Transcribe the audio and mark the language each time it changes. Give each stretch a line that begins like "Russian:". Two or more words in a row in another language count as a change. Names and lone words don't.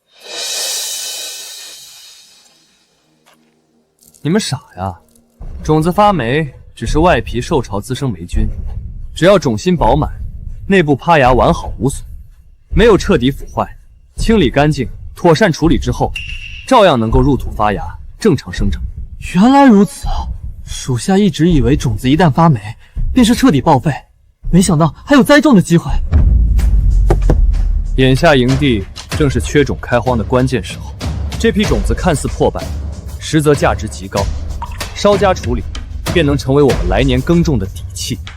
Chinese: 你们傻呀！种子发霉只是外皮受潮滋生霉菌，只要种心饱满，内部趴芽完好无损，没有彻底腐坏，清理干净，妥善处理之後，照樣能夠入土發芽，正常生長。原來如此啊！屬下一直以為種子一旦發霉，便是徹底報廢，沒想到還有栽種的機會。眼下營地正是缺種開荒的關鍵時候，這批種子看似破敗，實則價值極高，稍加處理，便能成為我們來年耕種的底氣。